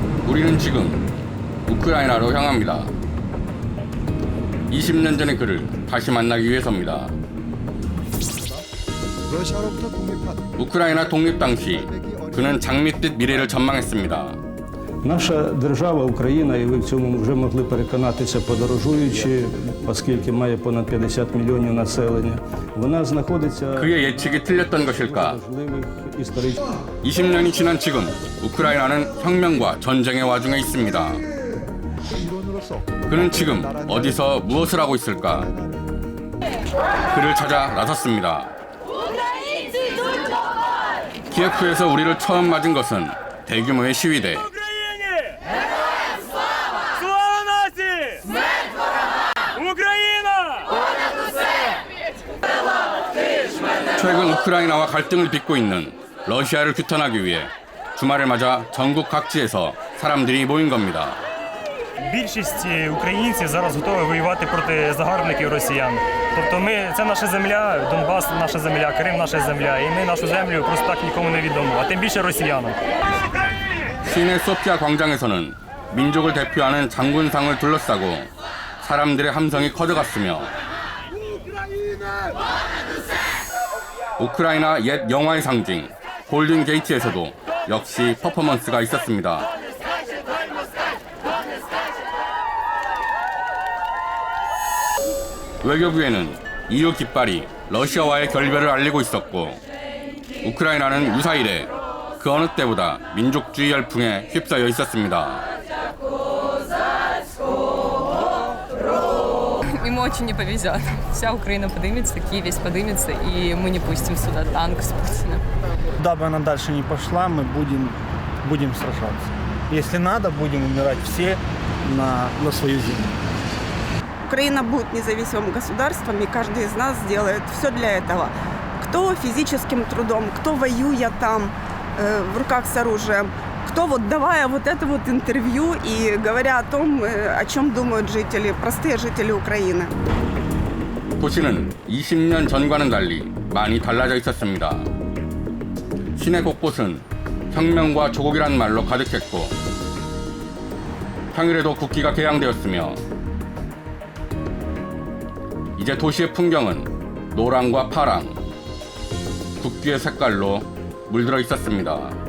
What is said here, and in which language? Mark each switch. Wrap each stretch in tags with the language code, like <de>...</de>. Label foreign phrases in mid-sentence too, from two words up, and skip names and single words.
<ko>우리는 지금 우크라이나로 향합니다. 20년 전의 그를 다시 만나기 위해서입니다. 러시아로부터 독립한 우크라이나 독립 당시 그는 장밋빛 미래를 전망했습니다.</ko> <uk>Наша держава Україна, і ви в цьому вже могли переконатися, подорожуючи, оскільки має понад 50 мільйонів населення. Вона знаходиться</uk> <ko>그의 예측이 틀렸던 것일까?</ko> <uk>важливих історичних</uk> <ko>20년이 지난 지금 우크라이나는 혁명과 전쟁의 와중에 있습니다. 일원으로서 그는 지금 어디서 무엇을 하고 있을까? 그를 찾아 나섰습니다. 키예프에서 우리를 처음 맞은 것은 대규모의 시위대.</ko> <uk>Слава нації! Україна!</uk> <ko>최근 우크라이나와 갈등을 빚고 있는 러시아를 규탄하기 위해 주말을 맞아 전국 각지에서 사람들이 모인 겁니다.</ko> <uk>Більшість українців зараз готові воювати проти загарбників росіян. Тобто це наша земля, Донбас наша земля, Крим наша земля, і ми нашу землю просто так нікому не віддамо, а тим більше росіянам.</uk> <ko>시내 소피아 광장에서는 민족을 대표하는 장군상을 둘러싸고 사람들의 함성이 커져갔으며 우크라이나 옛 영화의 상징 골든 게이트에서도 역시 퍼포먼스가 있었습니다. 외교부에는 EU 깃발이 러시아와의 결별을 알리고 있었고 우크라이나는 유사 이래 그 어느 때보다 민족주의 열풍에 휩싸여 있었습니다.</ko> <ru>Ему очень не повезет. Вся Украина подымется, Киев весь подымется, и мы не пустим сюда танк с Путиным. Куда бы она дальше не пошла, мы будем сражаться. Если надо, будем умирать все на свою землю. Украина будет независимым государством, и каждый из нас сделает все для этого. Кто физическим трудом, кто воюя там в руках с оружием, кто вот давая вот это вот интервью и говоря о том, о чем думают жители, простые жители Украины.</ru> <ko>도시는 20년 전과는 달리 많이 달라져 있었습니다. 시내 곳곳은 혁명과 조국이란 말로 가득했고 평일에도 국기가 개양되었으며 이제 도시의 풍경은 노랑과 파랑, 국기의 색깔로 물들어 있었습니다.</ko>